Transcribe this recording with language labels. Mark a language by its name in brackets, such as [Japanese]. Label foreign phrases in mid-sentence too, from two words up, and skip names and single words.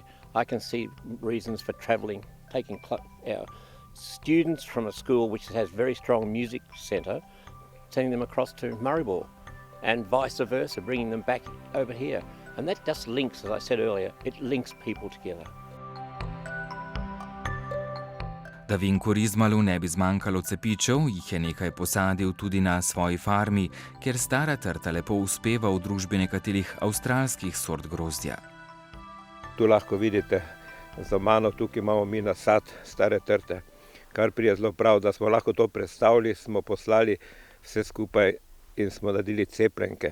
[English] I can see reasons for travelling, taking our students from a school which has very strong music centre, sending them across to Maribor, and vice versa, bringing them back over here. And that just links, as I said earlier, it links people together. [Slovenian] Da Vinku Rizmalu ne bi zmanjkalo cepičev, jih je nekaj posadil tudi na svoji farmi, kjer stara trta lepo uspeva v družbi nekaterih avstralskih sort grozdja. Tu lahko vidite za mano, tukaj imamo mi nasad stare trte, kar prije zelo prav, da smo lahko to predstavili, smo poslali vse skupaj in smo naredili cepljenke.